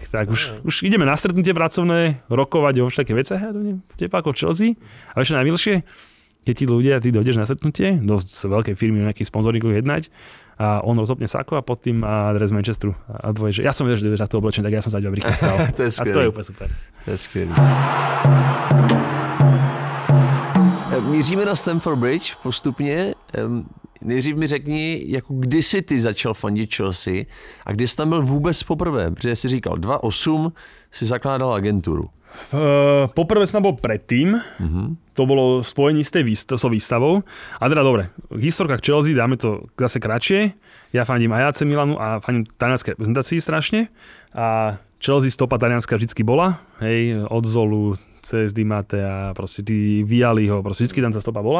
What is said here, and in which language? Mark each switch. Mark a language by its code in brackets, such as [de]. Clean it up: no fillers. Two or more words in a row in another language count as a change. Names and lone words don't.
[sk] Už ideme na stretnutie pracovné, rokovať o všetkých veciach a tepáko Chelsea a ešte najmilšie, keď ty dojdeš na stretnutie, do veľkej firmy, nejakých sponzoríkov jednať a on rozopne sako a pod tým má dres Manchesteru a povie, že ja som vedel, že ideš takto oblečený, tak ja som sa ťa prichystal. [cs] To je skvělý. [sk] A to je úplne super. [cs] To je skvělý. Míříme na Stamford Bridge postupně. Nejdřív mi řekni, jako kdy jsi ty začal fandit Chelsea a kdy jsi tam byl vůbec poprvé? Protože jsi říkal, 2008 si zakládal agenturu. [sk] Poprvé som bol predtým, to bolo spojení s tou výstavou. A teda dobre, historka k Chelsea, dáme to zase kratšie. Ja fandím aj AC Milanu a fandím talianskej reprezentácii strašne. A Chelsea stopa talianska vždycky bola, hej, od Zolu cez Di Mattea, proste tí Vialiho, proste vždycky tam tá stopa bola.